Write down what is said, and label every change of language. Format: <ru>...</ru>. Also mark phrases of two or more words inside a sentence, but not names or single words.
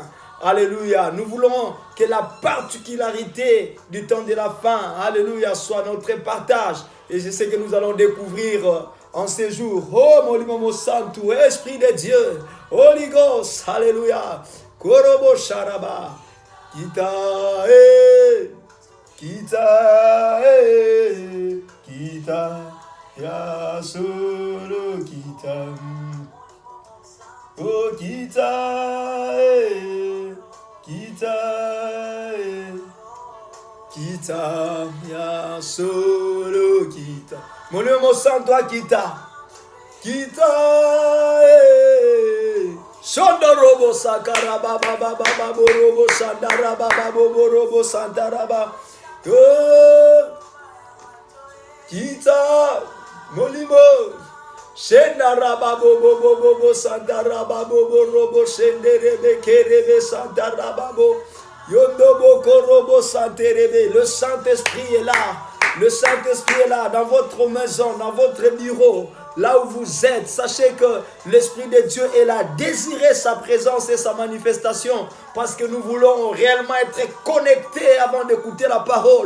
<fr>Alléluia. Nous voulons que la particularité du temps de la fin, alléluia, soit notre partage. Et je sais que nous allons découvrir en ces jours. Oh, mon Santo, Esprit de Dieu,</fr> <en>Holy Ghost,</en> <fr>alléluia. Korobo Sharaba, Kita, Kita, Kita, Ya solo Kita, Oh Kita, Kita, Kita, Ya solo Kita, Mon Santo Kita, Kita, Shondorobo sakaraba baba baba borobo sandaraba babo borobo sandaraba. Kita molimo shendaraba bobo bobo sandaraba bobo robo shenderebe kerebe sandaraba bo yondobo korobo santerebe. Le Saint-Esprit est là. Le Saint-Esprit est là dans votre maison, dans votre bureau. Là où vous êtes, sachez que l'Esprit de Dieu est là. Désirez sa présence et sa manifestation parce que nous voulons réellement être connectés avant d'écouter la parole.</fr>